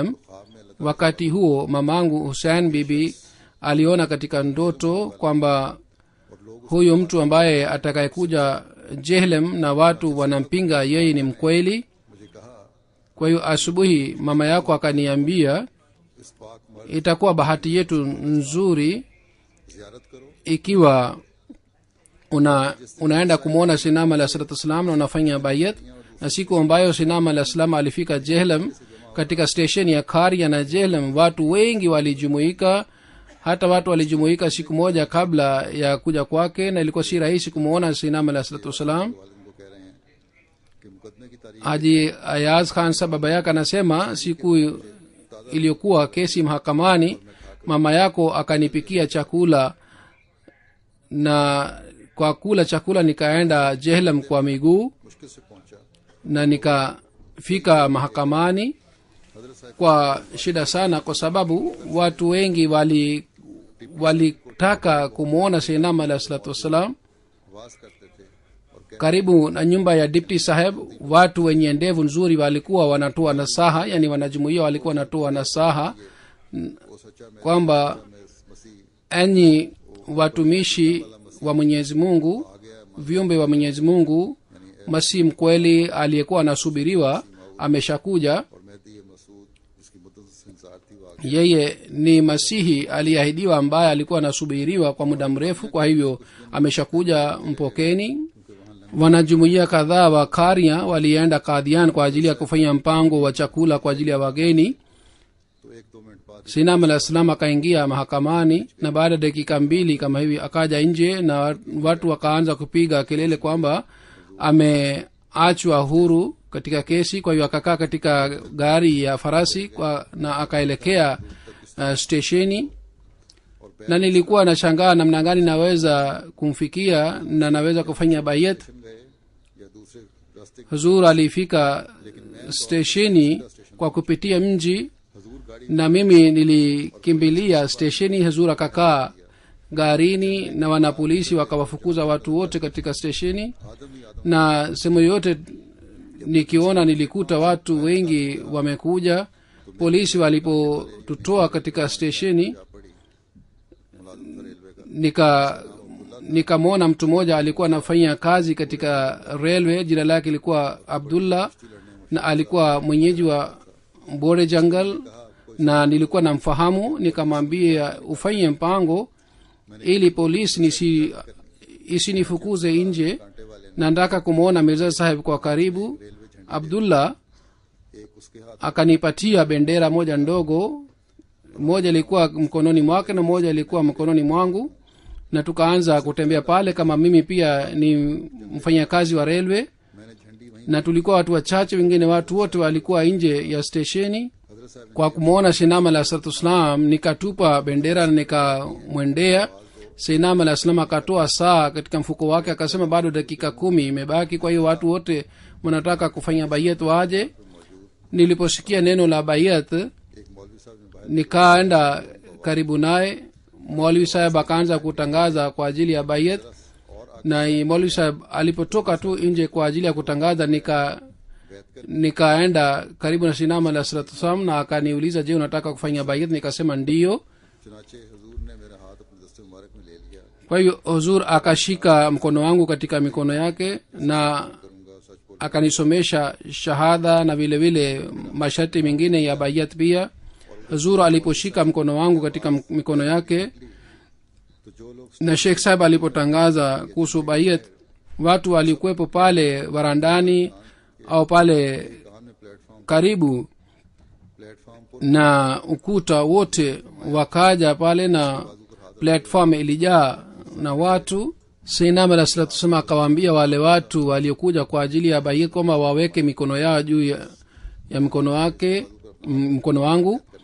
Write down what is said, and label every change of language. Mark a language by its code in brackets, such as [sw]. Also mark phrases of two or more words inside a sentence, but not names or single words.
[ur] خواب میں اللہ [sw] wakati huo mamangu Hussein bibi aliona katika ndoto kwamba [ur] اور لوگ [sw] huyu mtu ambaye atakayekuja Jehlam na watu wanampinga yeye ni mkweli. [ur] مجھے کہا [sw] Kwa hiyo asubuhi mama yako akaniambia [ur] اس پاک مرد [sw] itakuwa bahati yetu nzuri [ur] زیارت کرو [sw] ikiwa unaenda kumwona [ar] سيدنا عليه الصلاة والسلام [sw] na unafanya bayat. Na siku ambayo [ar] سيدنا عليه السلام [sw] alifika Jehlam, katika stesheni ya Karia na Jehlam watu wengi walijumuika. Hata watu walijumuika siku moja kabla ya kuja kwake, na ilikuwa si rahisi kumwona [ar] سيدنا عليه الصلاة والسلام. [ur] والد کو کہہ رہے ہیں کہ مقدمے کی تاریخ [sw] Haji Ayaz Khan sa baba yake anasema siku iliyokuwa kesi mahakamani, mama yako akanipikia chakula, na kwa kula chakula nikaenda jehlam kwa miguu [ur] مشکل سے پہنچا. [sw] na nikafika mahakamani kwa shida sana, kwa sababu watu wengi walitaka kumwona [ar] سيدنا عليه الصلاة والسلام. [ur] واس کرتے تھے اور [sw] Karibu na nyumba ya dipti saheb watu wenye ndevu nzuri walikuwa wanatoa nasaha, yani wanajumuia walikuwa wanatoa nasaha [ur] وہ سچا میں [sw] kwamba [ur] मसीह [sw] enyi watumishi wa Mwenyezi Mungu, viumbe wa Mwenyezi Mungu, Masihi mkweli aliyekuwa anasubiriwa ameshakuja. [ur] اور مہدی مسعود جس کی مدت سے انتظار تھی وہ آ [sw] Yeye ni Masihi aliyeahidiwa ambaye alikuwa anasubiriwa kwa muda mrefu, kwa hivyo ameshakuja, mpokeni. Wanajumuia kadhaa wa Karia walienda Kadian kwa ajili ya kufanya mpango wa chakula kwa ajili ya wageni. [ur] تو 1-2 منٹ بعد [ar] سيدنا عليه السلام [sw] akaingia mahakamani, na baada ya dakika 2 kama hivi akaja nje, na watu wakaanza kupiga kelele kwamba ameachwa huru katika kesi. Kwa hiyo akakaa katika gari ya farasi na akaelekea stesheni, na nilikuwa nashangaa namna gani naweza kumfikia na naweza kufanya bayat. [ur] گئے یا دوسرے راستے [sw] Huzur alifika stesheni kwa kupitia mji, [ur] حضور گاڑی [sw] na mimi nilikimbilia stesheni. Huzur akakaa garini na wanapolisi wakawafukuza watu wote katika stesheni, [ur] آدم ہی آدم [sw] na sehemu yote nikiona nilikuta watu wengi wamekuja. Polisi walipotutoa katika stesheni, [ur] پڑی ملازم تھا ریلوے کا [sw] nikamwona mtu mmoja alikuwa anafanya kazi katika railway, jina lake ilikuwa Abdullah, na alikuwa mwenyeji wa Bore Jungle, na nilikuwa namfahamu. Nikamwambia ufanye mpango ili polisi isinifukuze nje, na nataka kumwona Mirza Sahib kwa karibu. Abdullah [ur] ایک اس کے ہاتھ [sw] akanipatia bendera moja ndogo, moja ilikuwa mkononi mwake na moja ilikuwa mkononi mwangu, na tukaanza kutembea pale kama mimi pia ni mfanyakazi wa railway. [ur] میں نے جھنڈی وہیں [sw] Na tulikuwa watu wachache, wengine watu wote walikuwa nje ya stesheni. [ur] حضرت صاحب [sw] Kwa kumwona [ar] سيدنا عليه الصلاة والسلام [sw] nikatupa bendera na nikamwendea. [ar] سيدنا عليه السلام [sw] akatoa saa katika mfuko wake, akasema bado dakika 10 imebaki, kwa hiyo watu wote wanataka kufanya bayat waje. Niliposikia neno la bayat [ur] ایک مولوی صاحب نے باہر [sw] nikaenda karibu naye. Maulwi saheb akaanza kutangaza kwa ajili ya bayat, na Maulwi saheb alipotoka tu nje kwa ajili ya kutangaza, nikaenda karibu na [ar] سيدنا عليه الصلاة والسلام, [sw] na akaniuliza, je, unataka kufanya bayat? Nikasema ndiyo. [ur] چنانچہ حضور نے میرا ہاتھ اپنے دست مبارک میں لے لیا. [sw] Kwa hiyo Huzur akashika mkono wangu katika mikono yake na [ur] کروں گا سچ بول [sw] akanisomesha shahada na vile vile masharti mengine ya bayat pia. Huzur aliposhika mkono wangu katika mikono yake [ur] تو جو لوگ [sw] na Sheikh Sahib alipotangaza kuhusu bayat, watu walikuwepo pale varandani au pale [ur] کہا میں [sw] karibu [ur] پلیٹ فارم پر [sw] na ukuta wote wakaja pale, na platform ilijaa na watu. [ar] سيدنا عليه الصلاة والسلام [sw] akawaambia wale watu waliokuja kwa ajili ya bayat kwamba waweke mikono yao juu ya mkono wangu.